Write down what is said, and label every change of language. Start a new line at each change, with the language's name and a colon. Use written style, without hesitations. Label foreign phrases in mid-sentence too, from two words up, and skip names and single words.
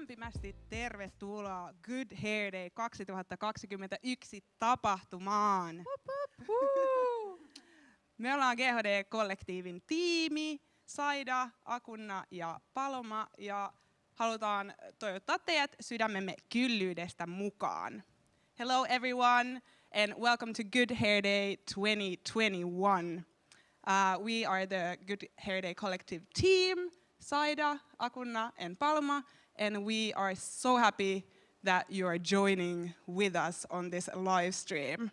Finnish: lämpimästi tervetuloa Good Hair Day 2021 tapahtumaan. Me ollaan GHD-kollektiivin tiimi, Saida, Akunna ja Paloma, ja halutaan toivottaa teidät sydämemme kyllyydestä mukaan.
English: Hello everyone and welcome to Good Hair Day 2021. We are the Good Hair Day collective team, Saida, Akunna and Paloma, and we are so happy that you are joining with us on this live stream.